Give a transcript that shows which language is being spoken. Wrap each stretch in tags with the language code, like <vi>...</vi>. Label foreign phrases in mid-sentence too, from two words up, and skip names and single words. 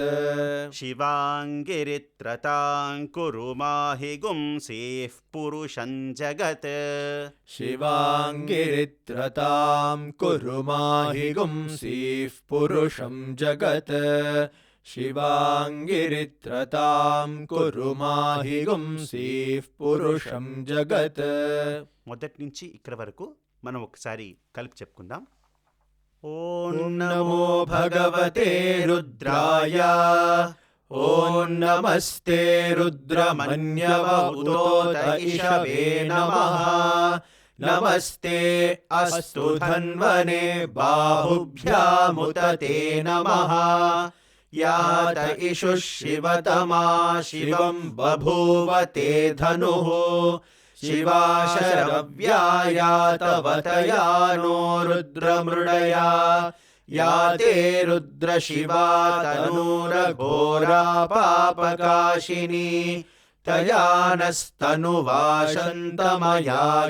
<sa>शिवाङ्गिरित्रतां कुरु माहि गुंसीः पुरुषं जगत् शिवाङ्गिरित्रतां कुरु माहि गुंसीः पुरुषं जगत् शिवाङ्गिरित्रतां कुरु माहि गुंसीः पुरुषं जगत्</sa> <te>మొదటి నుంచి ఇక్కడ వరకు మనం ఒకసారి కలిపి చెప్పుకుందాం.</te> <sa>ॐ नमो भगवते रुद्राय ॐ नमस्ते रुद्रमन्यवउतोत इषवे नमः नमस्ते अस्तु धन्वने बाहुभ्यामुत ते नमः यात इषुः शिवतमा शिवं बभूव ते धनुः शिवा शरव्याया तव तया नो रुद्रमृडया या ते रुद्रशिवा तनूरघोरा पापकाशिनी तया नस्तनुवाशन्तमया</sa>